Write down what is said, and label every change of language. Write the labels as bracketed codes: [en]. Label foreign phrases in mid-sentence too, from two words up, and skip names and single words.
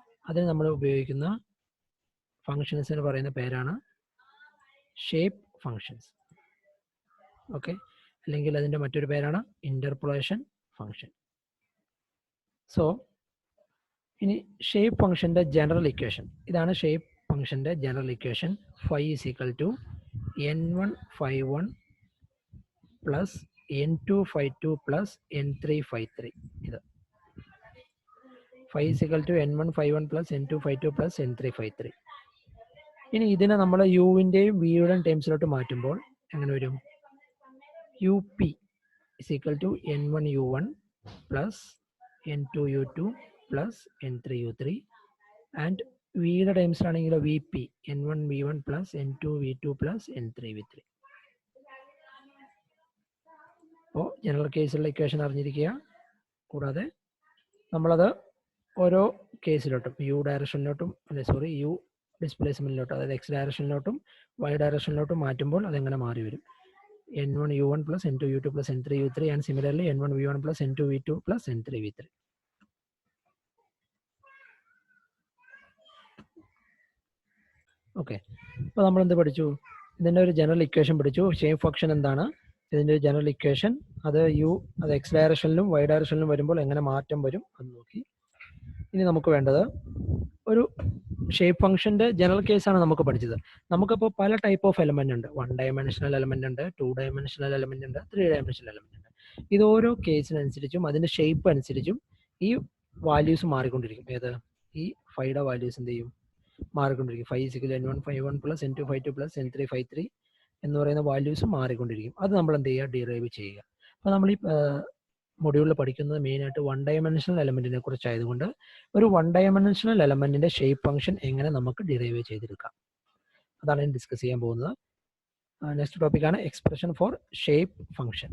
[ml] അതിന് നമ്മൾ ഉപയോഗിക്കുന്ന ഫങ്ഷൻസിന് പറയുന്ന പേരാണ് [en] shape functions. [ml] ഓക്കെ, അല്ലെങ്കിൽ അതിൻ്റെ മറ്റൊരു പേരാണ് [en] interpolation function. [ml] സോ ഇനി [en] shape function's general equation [ml] ഇതാണ്. [en] shape function's general equation phi is equal to n1 phi1 plus n2 phi2 plus n3 phi3. ഇത് phi is equal to n1 phi1 plus n2 phi2 plus n3 phi3. [ml] ഇനി ഇതിനെ നമ്മൾ യുവിൻ്റെയും വിയുടെയും ടേംസിലോട്ട് മാറ്റുമ്പോൾ എങ്ങനെ വരും? [en] up is equal to n1 u1 plus n2 u2 plus n3 u3 ആൻഡ് [ml] വിയുടെ ടൈംസിലാണെങ്കിൽ [en] vp n1 v1 plus n2 v2 plus n3 v3. [ml] അപ്പോൾ [en] general case equation [ml] അറിഞ്ഞിരിക്കുക. കൂടാതെ നമ്മളത് ഓരോ കേസിലോട്ടും [en] U direction U displacement, [ml] അതായത് [en] X direction Y direction [ml] മാറ്റുമ്പോൾ അതെങ്ങനെ മാറി വരും? [en] n1 u1 plus n2 u2 plus n3 u3 and similarly n1 v1 plus n2 v2 plus n3 v3. [ml] ഓക്കെ, അപ്പോൾ നമ്മൾ എന്ത് പഠിച്ചു? ഇതിൻ്റെ ഒരു [en] general equation [ml] പഠിച്ചു. [en] shape function [ml] എന്താണ്? ഇതിൻ്റെ ഒരു [en] general equation, [ml] അത് അത് [en] X direction Y direction [ml] വരുമ്പോൾ എങ്ങനെ മാറ്റം വരും അത് നോക്കി. ഇനി നമുക്ക് വേണ്ടത് ഒരു [en] shape function's general case [ml] നമുക്ക് പഠിച്ചത്. നമുക്കിപ്പോൾ പല [en] type of element [ml] ഉണ്ട്. 1 [en] dimensional element [ml] ഉണ്ട്, 2 [en] dimensional element [ml] ഉണ്ട്, 3 [en] dimensional element [ml] ഉണ്ട്. ഇത് ഓരോ കേസിനനുസരിച്ചും അതിൻ്റെ ഷേപ്പ് അനുസരിച്ചും ഈ വാല്യൂസ് മാറിക്കൊണ്ടിരിക്കും. ഏത്? ഈ ഫൈയുടെ വാല്യൂസ് എന്ത് ചെയ്യും? മാറിക്കൊണ്ടിരിക്കും. [en] phi is equal to n1 phi1 plus n2 phi2 plus n3 phi3 [ml] എന്ന് പറയുന്ന വാല്യൂസ് മാറിക്കൊണ്ടിരിക്കും. അത് നമ്മൾ എന്ത് ചെയ്യുക? ഡിറൈവ് ചെയ്യുക. അപ്പോൾ നമ്മൾ ഈ മൊഡ്യൂളിൽ പഠിക്കുന്നത് മെയിനായിട്ട് 1 [en] dimensional element [ml] കുറിച്ചായതുകൊണ്ട് ഒരു 1 [en] dimensional element's shape function [ml] എങ്ങനെ നമുക്ക് ഡിറൈവ് ചെയ്തെടുക്കാം, അതാണ് ഞാൻ ഡിസ്കസ് ചെയ്യാൻ പോകുന്നത്. [en] next topic expression for shape function.